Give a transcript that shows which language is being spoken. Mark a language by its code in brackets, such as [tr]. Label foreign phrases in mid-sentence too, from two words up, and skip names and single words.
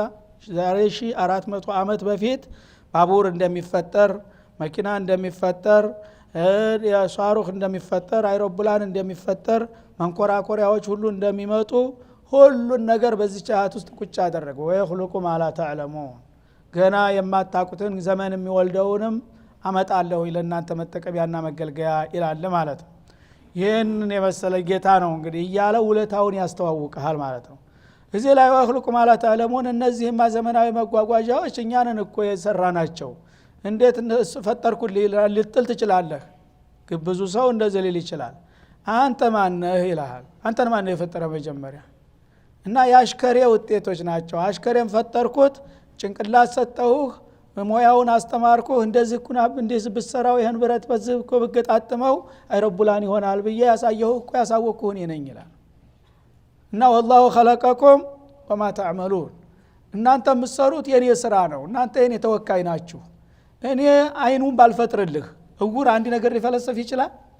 [am] ዛሬ 1400 ዓመት በፊት ባቡር እንደሚፈጠር፣ መኪና እንደሚፈጠር፣ የሷሩኽ እንደሚፈጠር፣ አይሮፕላን እንደሚፈጠር፣ መንኮራኮሪያዎች ሁሉ እንደሚመጡ ሁሉን ነገር በዚህ ቻት ውስጥ ቁጭ አደረገ። ወይخلق [ar] ما لا تعلمون [am] ገና የማታቁትን ዘመን የሚወልደውንም አመጣለሁ ለእናንተ መጠቀሚያና መገልገያ ይላል ማለት ነው። ይህንን የመሰለ ጌታ ነው እንግዲህ እያለ ውለታውን ያስተዋውቃል ማለት ነው። እዚህ ላይ ወይخلق [ar] ما لا تعلمون [am] እነዚህማ ዘመናዊ መጓጓዣዎች እኛንን እኮ የሰራናቸው እንዴት ፈጠርኩልህ ልትል ትችላለህ። ብዙ ሰው እንደዚህ ሊል ይችላል። አንተ ማን ነህ ይልሃል። አንተን ማን ነው የፈጠረ መጀመሪያ? እና የአሽከሬ ውጤቶች ናቸው። አሽከሬን ፈጠርኩት፣ ጭንቅላት ሰጠሁህ፣ ሙያውን አስተማርኩህ፣ እንደዚህ ኩና እንደዚህ ብትሰራው ይሄን ብረት በዚህ እኮ ብገጣጥመው አይሮፕላን ይሆናል ብዬ ያሳየሁህ እኮ ያሳወቅኩህ እኔ ነኝ ይላል። እና [ar] والله خلقكم وما تعملون [am] እናንተ የምትሰሩት የኔ ስራ ነው፣ እናንተ የኔ ተወካይ ናችሁ። እኔ አይኑን ባልፈጥርልህ እውር አንድ ነገር ሊፈለሰፍ ይችላል?